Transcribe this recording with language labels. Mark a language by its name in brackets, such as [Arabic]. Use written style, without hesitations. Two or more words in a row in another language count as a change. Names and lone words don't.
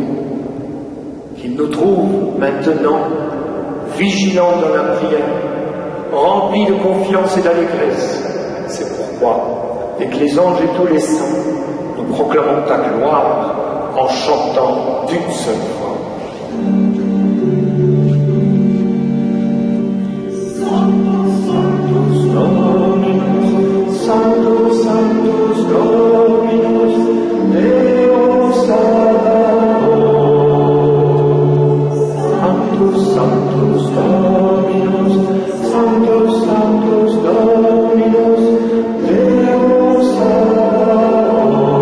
[French] Qu'il nous trouve maintenant vigilants dans la prière, remplis de confiance et d'allégresse. C'est pourquoi, avec les anges et tous les saints, nous proclamons ta gloire en chantant d'une seule voix. [Latin] Sanctus, Sanctus, Dominus, Deus Sabaoth. Sanctus, Sanctus, Dominus, Sanctus, Sanctus, Dominus, Deus Sabaoth.